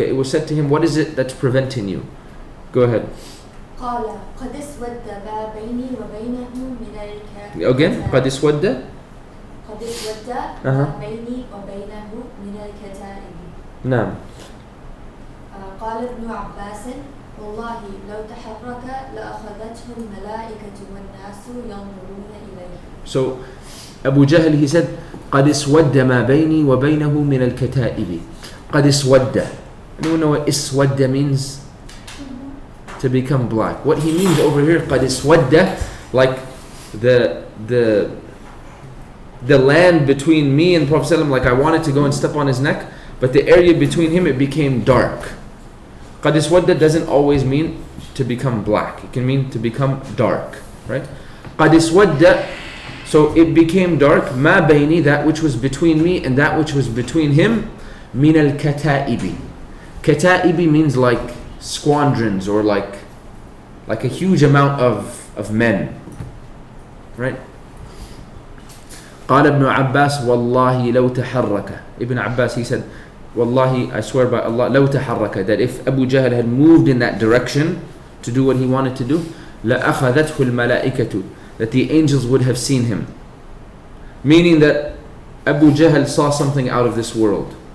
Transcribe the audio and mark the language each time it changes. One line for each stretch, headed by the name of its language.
English: It was said to him, what is it that's preventing you? Go ahead.
Arabic: قال قد اسود ما بيني وبينه من الكتائب. Again, قد اسود. قد اسود ما بيني وبينه من الكتائب. نعم. قال ابن عباس والله لو تحرك لأخذته الملائكة والناس ينظرون إليه.
English: So Abu Jahl, he said
Arabic: قد اسود ما بيني وبينه من الكتائب. قد اسود.
English: Anyone know what اسود means? To become black. What he means over here,
Arabic: قَدْ اسْوَدَّ,
English: like the land between me and Prophet ﷺ, like I wanted to go and step on his neck, but the area between him, it became dark.
Arabic: قَدْ اسْوَدَّ
English: doesn't always mean to become black. It can mean to become dark, right? قَدْ اسْوَدَّ, so it became dark,
Arabic: مَا بَيْنِي,
English: that which was between me and that which was between him,
Arabic: مِنَ الْكَتَائِبِ.
English: Kata'ibi means like squadrons, or like a huge amount of men, right?
Arabic: قال ابن عباس والله لو تحرك.
English: Ibn Abbas, he said, Wallahi, I swear by Allah,
Arabic: لو تحرك,
English: that if Abu Jahl had moved in that direction to do what he wanted to do,
Arabic: لأخذته الملائكة,
English: that the angels would have seen him. Meaning that Abu Jahl saw something out of this world.